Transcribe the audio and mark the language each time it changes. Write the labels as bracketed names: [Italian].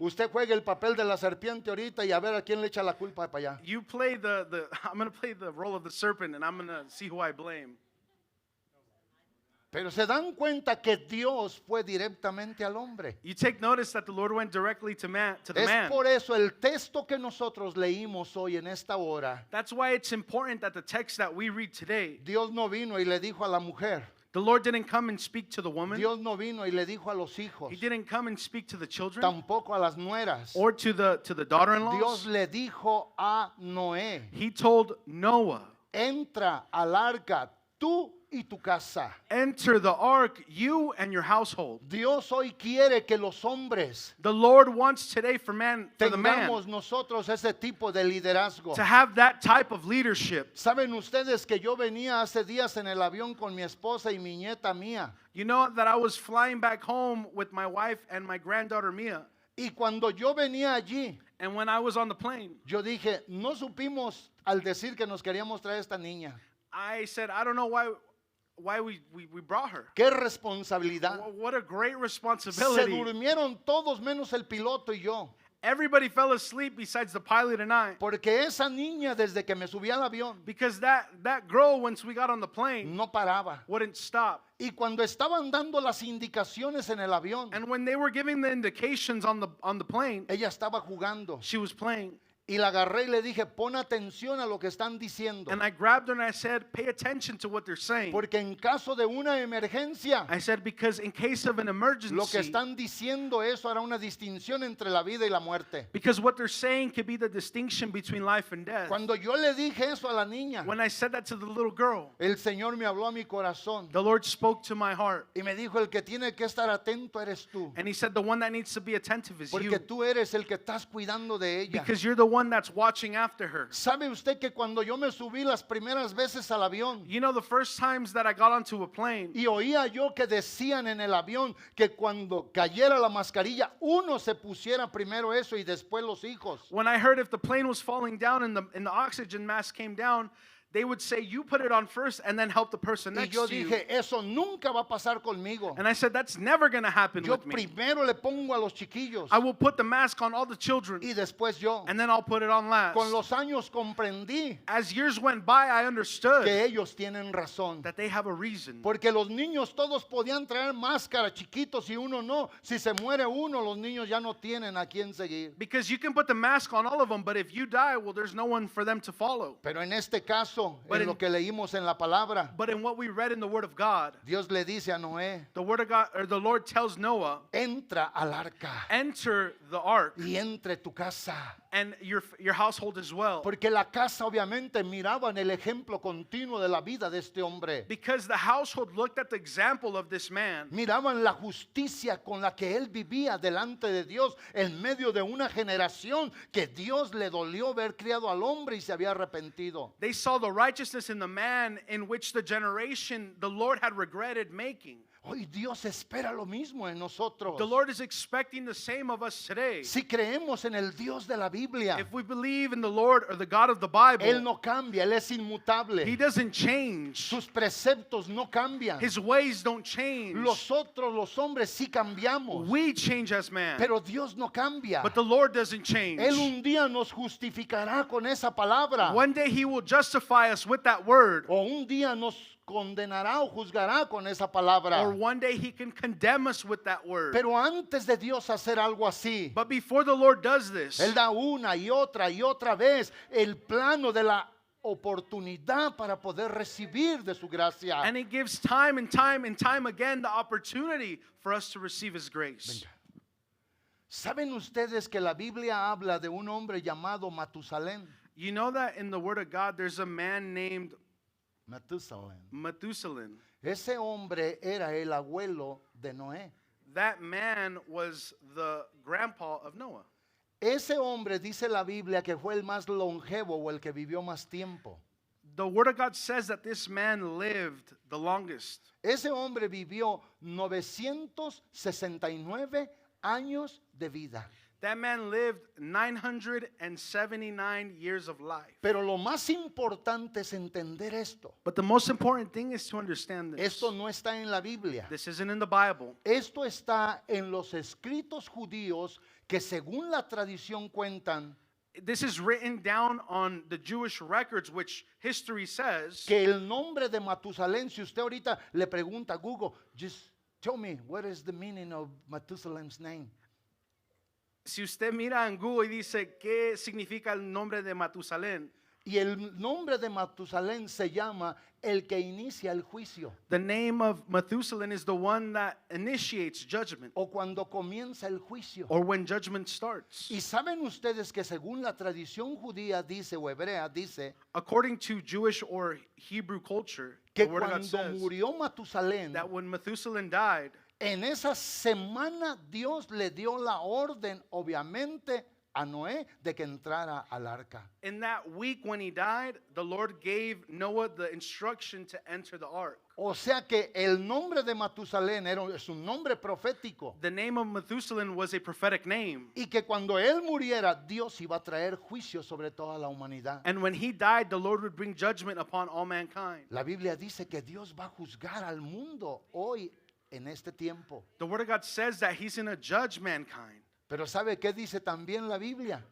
[Spanish] Usted juegue el papel de la serpiente ahorita y a ver a quién le echa la culpa para allá. [English] You play I'm going to play the role of the serpent, and I'm going to see who I blame. [Spanish] Pero se dan cuenta que Dios fue directamente al hombre. [English] You take notice that the Lord went directly to the [Spanish] Es [English] man. [Spanish] por eso el texto que nosotros leímos hoy en esta hora, [English] That's why it's important that the text that we read today, [Spanish] Dios no vino y le dijo a la mujer, [English] the Lord didn't come and speak to the woman. [Spanish] Dios no vino y le dijo a los hijos, [English] He didn't come and speak to the children [Spanish] tampoco a las nueras. [English] or to the [Spanish] Dios [English] daughter-in-laws. [Spanish] le dijo a Noé, [English] He told Noah, [Spanish] entra al arca tú y tu casa. [English] enter the ark, you and your household. [Spanish] Dios hoy quiere que los hombres [English] The Lord wants today for the man, [Spanish] tengamos nosotros ese tipo de liderazgo. [English] to have that type of leadership. [Spanish] Saben ustedes que yo venía hace días en el avión con mi esposa y mi nieta mía. [English] You know that I was flying back home with my wife and my granddaughter Mia. [Spanish] Y cuando yo venía allí, [English] And when I was on the plane, [Spanish] yo dije, no supimos al decir que nos queríamos traer esta niña. [English] I said, I don't know why we brought her. [Spanish] Qué responsabilidad. [English] What a great [Spanish] Se [English] responsibility. [Spanish] durmieron todos menos el piloto y yo. [English] Everybody fell asleep besides the pilot and I. [Spanish] Porque esa niña desde que me subí al avión [English] Because that girl, once we got on the plane, [Spanish] no paraba. [English] wouldn't stop. [Spanish] Y cuando estaban dando las indicaciones en el avión, [English] And when they were giving the indications on the plane, [Spanish] ella estaba jugando. [English] she was playing. [Spanish] Y la agarré y le dije, pon atención a lo que están diciendo. [English] And I grabbed her and I said, pay attention to what they're saying. [Spanish] Porque en caso de una emergencia, [English] I said, because in case of an [Spanish] lo que [English] emergency, [Spanish] están diciendo eso hará una distinción entre la vida y la muerte. [English] because what they're saying could be the distinction between life and death. [Spanish] Cuando yo le dije eso a la niña, [English] When I said that to the little girl, [Spanish] el Señor me habló a mi corazón [English] the Lord spoke to my heart. [Spanish] y me dijo, el que tiene que estar atento eres tú. [English] And he said, the one that needs to be attentive is [Spanish] Porque tú eres el que estás cuidando de ella. [English] Because you're the one that's watching after her. [Spanish] ¿Sabe usted que cuando yo me subí las primeras veces al avión [English] You know, the first times that I got onto a plane, [Spanish] y oía yo que decían en el avión que cuando cayera la mascarilla uno se pusiera primero eso y después los hijos? [English] when I heard if the plane was falling down and the oxygen mask came down, they would say, you put it on first and then help the person [Spanish] Y [English] next [Spanish] yo [English] to you. [Spanish] dije, eso nunca va a pasar conmigo. [English] And I said, that's never going to happen [Spanish] Yo [English] with me. [Spanish] primero le pongo a los chiquillos [English] I will put the mask on all the children [Spanish] y después yo. [English] and then I'll put it on last. [Spanish] Con los años comprendí [English] As years went by, I understood [Spanish] que ellos tienen razón. [English] that they have a reason. [Spanish] Porque los niños todos podían traer máscara, chiquitos, y uno no. Si se muere uno, los niños ya no tienen a quién seguir. [English] Because you can put the mask on all of them, but if you die, well, there's no one for them to follow. [Spanish] Pero en este caso, [English] But [Spanish] en lo [English] in- [Spanish] que leímos en la palabra, [English] But in what we read in the Word of God, [Spanish] Dios le dice a Noé, [English] the Word of God, or the Lord tells Noah, [Spanish] entra al arca [English] enter the ark [Spanish] y entre tu casa. [English] and your household as well. [Spanish] Porque la casa obviamente miraba en el ejemplo continuo de la vida de este hombre. [English] Because the household looked at the example of this man. [Spanish] Miraban la justicia con la que él vivía delante de Dios en medio de una generación que Dios le dolió ver criado al hombre y se había arrepentido. [English] They saw the righteousness in the man in which the generation the Lord had regretted making. [Spanish] Hoy Dios espera lo mismo en nosotros. [English] The Lord is expecting the same of us today. [Spanish] Si creemos en el Dios de la Biblia, [English] If we believe in the Lord or the God of the [Spanish] Él [English] Bible, [Spanish] no cambia, Él es inmutable. [English] He doesn't change. [Spanish] Sus preceptos no cambian. [English] His ways don't change. [Spanish] Nosotros los hombres sí cambiamos, [English] We change as man, [Spanish] pero Dios no cambia. [English] but the Lord doesn't change. [Spanish] Él un día nos justificará con esa palabra, [English] One day He will justify us with that word, [Spanish] o un día nos condenará o juzgará con esa palabra. [English] or one day He can condemn us with that word. [Spanish] Pero antes de Dios hacer algo así, [English] But before the Lord does this, [Spanish] Él da una y otra vez el plano de la oportunidad para poder recibir de su gracia. [English] and He gives time and time and time again the opportunity for us to receive His grace. [Spanish] ¿Saben ustedes que la Biblia habla de un hombre llamado Matusalén? [English] You know that in the Word of God, there's a man named [Spanish] Matusalén. [English] Methuselah. [Spanish] Ese hombre era el abuelo de Noé. [English] That man was the grandpa of Noah. [Spanish] Ese hombre dice la Biblia que fue el más longevo o el que vivió más tiempo. [English] The Word of God says that this man lived the longest. [Spanish] Ese hombre vivió 969 años de vida. [English] That man lived 979 years of life. [Spanish] Pero lo más importante es entender esto. [English] But the most important thing is to understand this. [Spanish] Esto no está en la Biblia. [English] This isn't in the Bible. [Spanish] Esto está en los escritos judíos que según la tradición cuentan [English] This is written down on the Jewish records, which history says [Spanish] que el nombre de Matusalén, si usted ahorita le pregunta a Google, [English] just tell me what is the meaning of Matusalém's name. [Spanish] si usted mira en Google y dice qué significa el nombre de Matusalén, Y el nombre de Matusalén se llama el que inicia el juicio [English] the name of Methuselah is the one that initiates judgment, [Spanish] o cuando comienza el juicio. [English] or when judgment starts. [Spanish] Y saben ustedes que según la tradición judía dice o hebrea dice [English] According to Jewish or Hebrew culture, [Spanish] que [English] the Word of God [Spanish] cuando [English] says [Spanish] murió Matusalén, [English] that when Methuselah died, [Spanish] en esa semana Dios le dio la orden, obviamente, a Noé de que entrara al arca. [English] in that week when he died, the Lord gave Noah the instruction to enter the ark. [Spanish] O sea que el nombre de Matusalén es un nombre profético. [English] The name of Methuselah was a prophetic name. [Spanish] Y que cuando él muriera, Dios iba a traer juicio sobre toda la humanidad. [English] And when he died, the Lord would bring judgment upon all mankind. [Spanish] La Biblia dice que Dios va a juzgar al mundo hoy en este tiempo. [English] The Word of God says that he's going to judge mankind [Spanish] Pero ¿sabe qué dice también la Biblia?